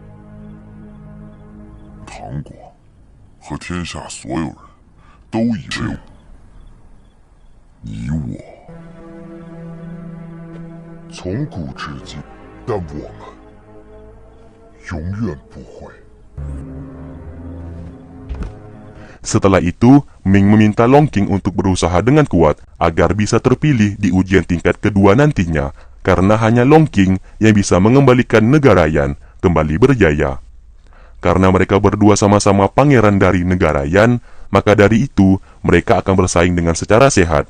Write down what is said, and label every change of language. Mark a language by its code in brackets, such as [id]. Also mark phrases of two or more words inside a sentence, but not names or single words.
[zh] 唐国和天下所有人都以为你我从古至今，但我们永远不会。 [id] Setelah itu, Ming meminta Long Qing untuk berusaha dengan kuat agar bisa terpilih di ujian tingkat kedua nantinya, karena hanya Long Qing yang bisa mengembalikan negara Yan kembali berjaya. Karena mereka berdua sama-sama pangeran dari negara Yan, maka dari itu mereka akan bersaing dengan secara sehat.